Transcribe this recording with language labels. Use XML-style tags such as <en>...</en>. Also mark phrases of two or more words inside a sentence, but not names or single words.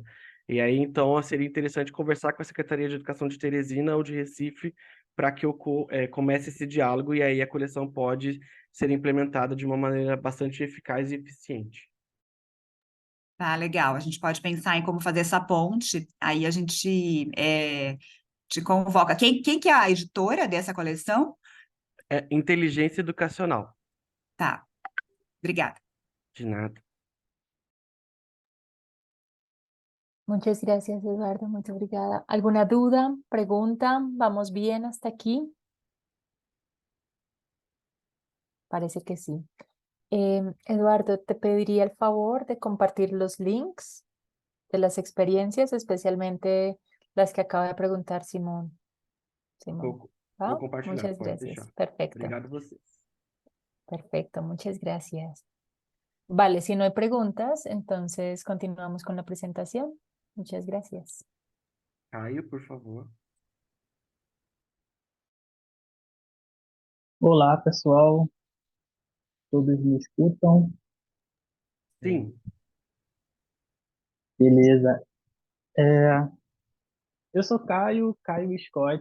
<pt>E aí, então, seria interessante conversar com a Secretaria de Educação de Teresina ou de Recife para que comece esse diálogo e aí a coleção pode ser implementada de uma maneira bastante eficaz e eficiente. Tá, legal. A gente pode pensar em como fazer essa ponte. Aí a gente te convoca. Quem que é a editora dessa coleção? Inteligência educacional. Tá, obrigada. De nada.</pt> <es>Muchas gracias,</es> <pt>Eduardo. Muito obrigada.</pt> <es>¿Alguna duda, pregunta? ¿Vamos bien hasta aquí? Parece que sí. Eduardo, te pediría el favor de compartir los links de las experiencias, especialmente las que acaba de preguntar Simón. Simón,</es> <pt>Vou</pt> <es>¿va?</es> <pt>compartilhar,</pt> <es>Muchas</es> <pt>pode</pt> <es>gracias.</es> <pt>deixar.</pt> <es>Perfecto,</es> <pt>Obrigado a vocês.</pt> <es>perfecto. Muchas gracias. Vale, si no hay preguntas, entonces continuamos con la presentación. Muchas gracias. Caio, por favor.</es> <pt>Olá, pessoal. Todos me escutam? Sim, Beleza. Eu sou Caio Scott.</pt>